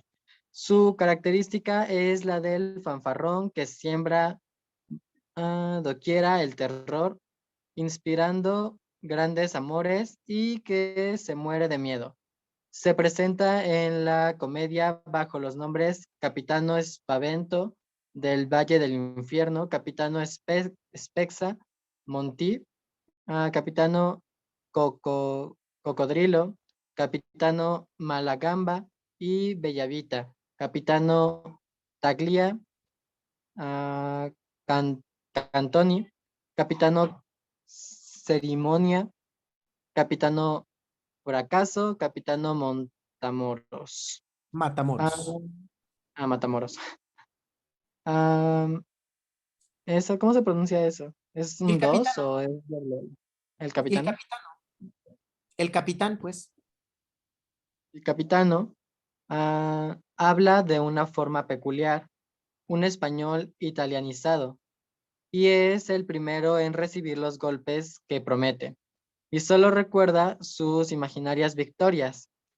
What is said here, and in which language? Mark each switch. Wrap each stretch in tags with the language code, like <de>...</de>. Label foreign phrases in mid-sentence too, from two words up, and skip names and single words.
<es>Su característica es la del fanfarrón que siembra doquiera el terror, inspirando grandes amores y que se muere de miedo. Se presenta en la comedia bajo los nombres Capitano Espavento del Valle del Infierno, Capitano Spexa, Monty, Capitano Cocodrilo, Capitano Malagamba y Bellavita, Capitano Taglia, ah, Cantoni, Capitano Cerimonia, Capitano Fracaso, Capitano Montamoros. Matamoros. Matamoros. Eso, ¿cómo se pronuncia eso? ¿Es El un capitán, 2 o es el el capitano? capitán, el capitán, pues. El capitano habla de una forma peculiar, un español italianizado, y es el primero en recibir los golpes que promete, y solo recuerda sus imaginarias victorias.</es>